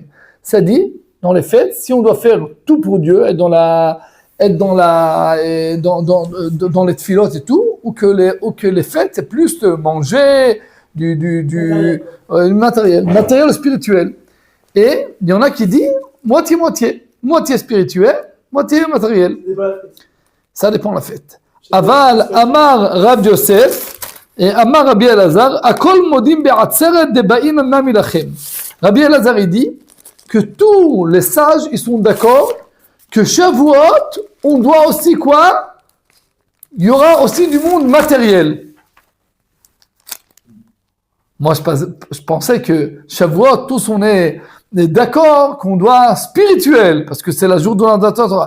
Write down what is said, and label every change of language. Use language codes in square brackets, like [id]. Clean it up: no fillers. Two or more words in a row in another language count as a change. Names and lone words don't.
[fr] Ça dit, dans les fêtes, si on doit faire tout pour Dieu, être dans les tefilot et tout, ou que les fêtes, c'est plus de manger, du matériel spirituel. Et il y en a qui disent moitié spirituel, moitié matériel. Ça dépend de la fête. [arc] אבל, אמר, רב יוסף, et אמר רבי אלעזר, הכל מודים בעצרת דבעים עמם ילכם. [fr] Rabbi Elazar, il dit que tous les sages, ils sont d'accord que Shavuot, on doit aussi quoi? il y aura aussi du monde matériel. Moi, je pensais que Shavuot, tous on est d'accord qu'on doit spirituel, parce que c'est la journée de la Torah.